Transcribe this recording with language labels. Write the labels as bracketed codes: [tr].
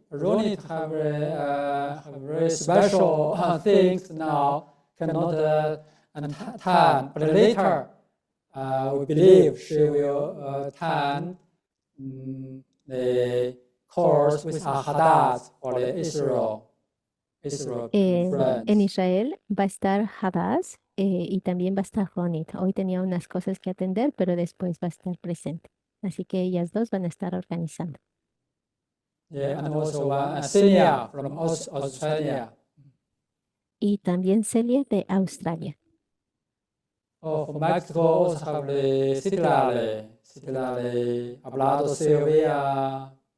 [en] Ronit have very special things now, cannot attend, but later we believe she will attend the course with Hadass for the Israel [es] En [en] friends. [es] Israel va a estar Hadass y también va a estar Ronit. Hoy tenía unas cosas que atender, pero después va a estar presente. Así que ellas dos van a estar organizando. [en] Yeah, and also Celia from Australia. [es] Y también Celia de Australia. [en] Oh, from Mexico also have the Citlali, Abelardo Silvia.